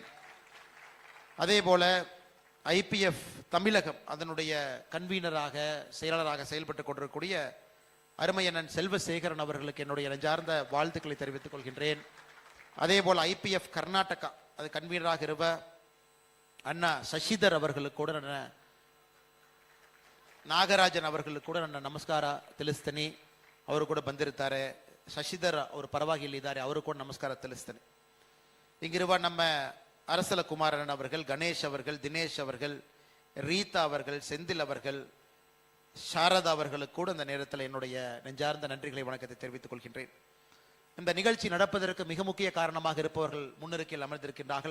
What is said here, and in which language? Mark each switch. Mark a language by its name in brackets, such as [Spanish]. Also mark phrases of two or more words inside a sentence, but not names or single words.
[Tamil] அதே போல IPF தமிழகம் அதனுடைய கன்வீனராக செயலாளராக செயல்பட்டு கொண்டிருக்கக்கூடிய அருமையண்ணன் செல்வசேகரன் அவர்களுக்கு என்னுடைய நெஞ்சார்ந்த வாழ்த்துக்களை தெரிவித்துக் கொள்கின்றேன். அதே போல் IPF கர்நாடகா அது கன்வீனராக இருவ அண்ணா சசிதர் அவர்களுக்கு கூட நாகராஜன் அவர்களுக்கு [Kannada] ಕೂಡ ನನ್ನ ನಮಸ್ಕಾರ ತಿಳಿಸ್ತೀನಿ. ಅವರು ಕೂಡ ಬಂದಿರ್ತಾರೆ. ಶಶಿಧರ್ ಅವರು ಪರವಾಗಿ ಇಲ್ಲಿದ್ದಾರೆ, ಅವರು ಕೂಡ ನಮಸ್ಕಾರ ತಿಳಿಸ್ತೀನಿ. [Tamil] இங்கிருவ நம்ம அரசல குமாரன் அவர்கள், கணேஷ் அவர்கள், தினேஷ் அவர்கள், ரீதா அவர்கள், செந்தில் அவர்கள், சாரதா அவர்களுக்கு கூட இந்த நேரத்தில் என்னுடைய நெஞ்சார்ந்த நன்றிகளை வணக்கத்தை தெரிவித்துக் கொள்கின்றேன். இந்த நிகழ்ச்சி நடப்பதற்கு மிக முக்கிய காரணமாக இருப்பவர்கள் முன்னிருக்கையில் அமர்ந்திருக்கின்றார்கள்.